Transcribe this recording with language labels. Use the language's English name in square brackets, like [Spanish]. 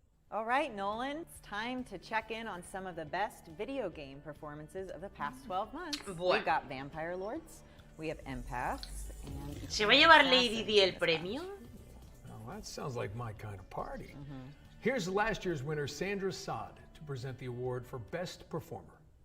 [English] All right, Nolan, it's time to check in on some of the best video game performances of the past 12 months. [Spanish] Bueno. [English] We've got Vampire Lords, we have Empaths, and... [Spanish] ¿Se va a llevar Lady Di el premio? [English] Oh, that sounds like my kind of party. Here's last year's winner, Sandra Saad, to present the award for Best Performer.